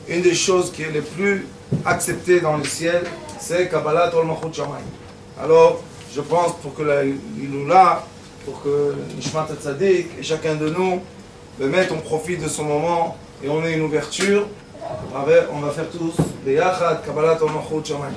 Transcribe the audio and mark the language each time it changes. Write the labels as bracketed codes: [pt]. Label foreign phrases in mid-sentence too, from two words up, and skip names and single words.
[fr] des choses qui est les plus acceptées dans le ciel, c'est [he] קבלת עול מלכות שמיים. [fr] Alors, je pense pour que l'Iloula, pour que [he] נשמת צדיק [fr] et chacun de nous, on profite de ce moment et on ait une ouverture. On va faire tous [he] ביחד קבלת המלכות שמיים.